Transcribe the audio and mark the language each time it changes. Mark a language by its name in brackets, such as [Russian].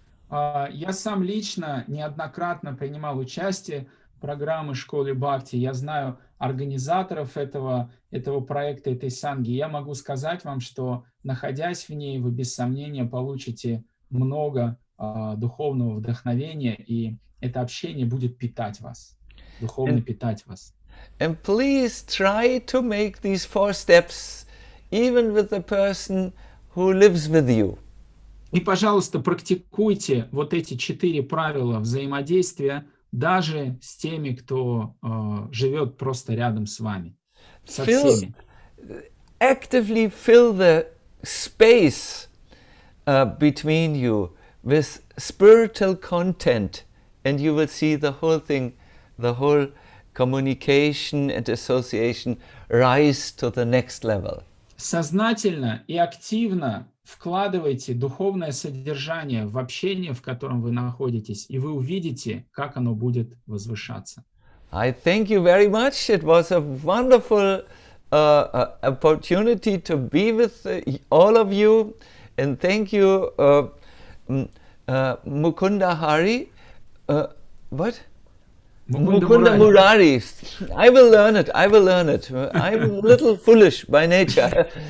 [Russian] Я сам лично неоднократно принимал участие в программе школы Бхакти. Я знаю организаторов этого проекта, этой санги. Я могу сказать вам, что, находясь в ней, вы без сомнения получите много духовного вдохновения, и это общение будет питать вас, духовно питать вас. [English] And please try to make these 4 steps even with the person who lives with you. [Russian] И, пожалуйста, практикуйте вот эти 4 правила взаимодействия даже с теми, кто живет просто рядом с вами, со всеми. [English] Actively fill the space between you with spiritual content, and you will see the whole thing, the whole communication and association rise to the next level. [Russian] Сознательно и активно вкладывайте духовное содержание в общение, в котором вы находитесь, и вы увидите, как оно будет возвышаться. [English] I thank you very much. It was a wonderful opportunity to be with all of you, and thank you, Mukunda Hari. What? Mukunda Murari. I will learn it. I'm a little foolish by nature.